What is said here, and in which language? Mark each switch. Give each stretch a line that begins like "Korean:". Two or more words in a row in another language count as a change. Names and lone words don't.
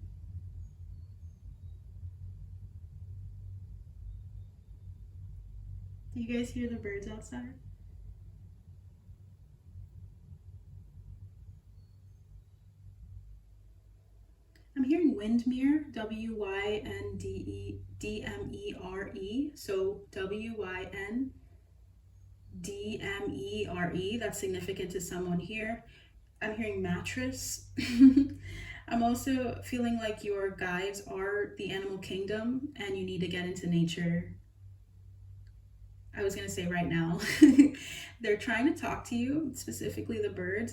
English: Do you guys hear the birds outside? I'm hearing Windmere, W-Y-N-D-E-D-M-E-R-E. So W-Y-N-D-M-E-R-E. That's significant to someone here. I'm hearing mattress. I'm also feeling like your guides are the animal kingdom and you need to get into nature. I was going to say right now. They're trying to talk to you, specifically the birds.